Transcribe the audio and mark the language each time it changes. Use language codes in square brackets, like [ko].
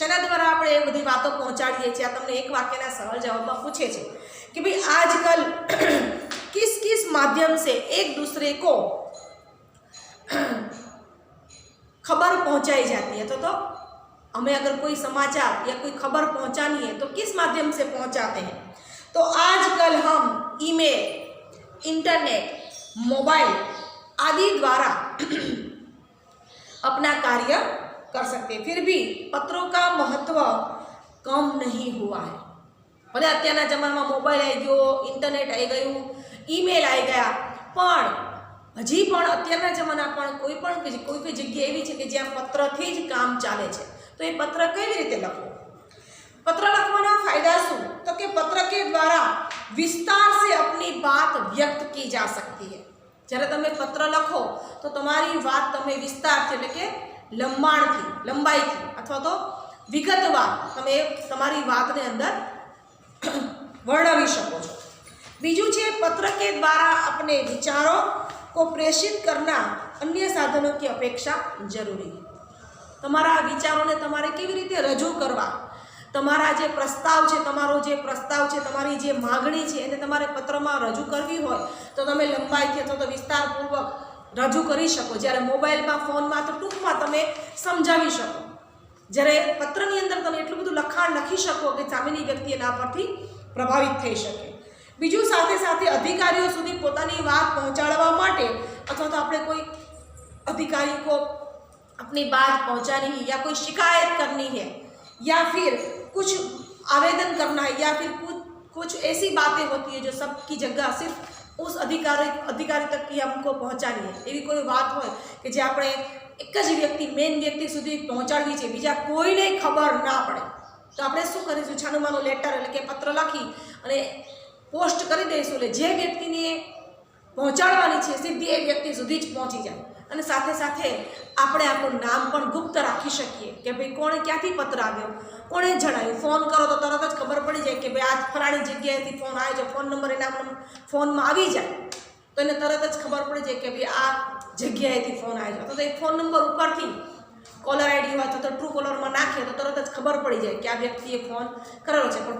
[gu] શેના દ્વારા આપણે એ બધી વાતો પહોંચાડીએ છીએ? આ તમને એક વાક્યના સરળ જવાબમાં પૂછે છે કે ભાઈ આજકલ [hi] किस माध्यम से एक दूसरे को खबर पहुंचाई जाती है. तो हमें अगर कोई समाचार या कोई खबर पहुंचानी है तो किस माध्यम से पहुंचाते हैं? तो आजकल हम ईमेल, इंटरनेट, मोबाइल आदि द्वारा अपना कार्य कर सकते हैं. फिर भी पत्रों का महत्व कम नहीं हुआ है. [gu] भले અત્યારના જમાનામાં મોબાઈલ આવી ગયો, ઇન્ટરનેટ આવી ગયું, ઈમેલ આવી ગયા, પણ હજી પણ અત્યારના જમાના પણ કોઈ જગ્યા એવી છે કે જ્યાં પત્રથી જ કામ ચાલે છે. તો એ પત્ર કેવી રીતે લખવું? [hi] पत्र लखवाना फायदा शू, तो कि पत्र के द्वारा विस्तार से अपनी बात व्यक्त की जा सकती है. [gu] જ્યારે તમે પત્ર લખો તો તમારી વાત તમે વિસ્તારથી એટલે કે લંબાઈથી અથવા તો વિગતવાર તમે તમારી વાતને અંદર વર્ણવી શકો છો. બીજું છે, [hi] पत्र के द्वारा अपने विचारों को प्रेषित करना अन्य साधनों की अपेक्षा जरूरी है. [gu] તમારા વિચારોને તમારે કેવી રીતે રજૂ કરવા, તમારા જે પ્રસ્તાવ છે, તમારો જે પ્રસ્તાવ છે, તમારી જે માગણી છે એને તમારે પત્રમાં રજૂ કરવી હોય તો તમે લંબાઈથી અથવા તો વિસ્તારપૂર્વક રજૂ કરી શકો. જ્યારે મોબાઈલમાં, ફોનમાં તો ટૂંકમાં તમે સમજાવી શકો. જ્યારે પત્રની અંદર તમે એટલું બધું લખાણ લખી શકો કે સામેની વ્યક્તિ એના પરથી પ્રભાવિત થઈ શકે. બીજું, સાથે સાથે અધિકારીઓ સુધી પોતાની વાત પહોંચાડવા માટે અથવા તો આપણે [hi] કોઈ अधिकारी को अपनी बात पहुंचानी है या कोई शिकायत करनी है या फिर कुछ आवेदन करना है या फिर कुछ ऐसी बातें होती है जो सबकी जगह सिर्फ उस अधिकारी तक की हमको पहुँचानी है। [gu] एवी कोई बात हो कि जे આપણે एक ज व्यक्ति मेन व्यक्ति सुधी पहुँचाड़वी है, बीजा कोईने खबर ना पड़े, तो આપણે શું કરીશું? છાનુમાનું લેટર એટલે કે પત્ર લખી અને પોસ્ટ કરી દઈશું, એટલે જે વ્યક્તિને પહોંચાડવાની છે સીધી એ વ્યક્તિ સુધી જ પહોંચી જાય। અને સાથે સાથે આપણે આપણું નામ પણ ગુપ્ત રાખી શકીએ કે ભાઈ કોણે ક્યાંથી પત્ર આવ્યો, કોણે જણાવ્યું। ફોન કરો તો તરત જ ખબર પડી જાય કે ભાઈ આ ફલાણી જગ્યાએથી ફોન આવ્યો છે, ફોન નંબર એના ફોનમાં આવી જાય તો એને તરત જ ખબર પડી જાય કે ભાઈ આ જગ્યાએથી ફોન આવ્યો છે। તો એ ફોન નંબર ઉપરથી કોલર આઈડી હોય તો ટ્રુ કોલરમાં નાખીએ તો તરત જ ખબર પડી જાય કે આ વ્યક્તિએ ફોન કરેલો છે।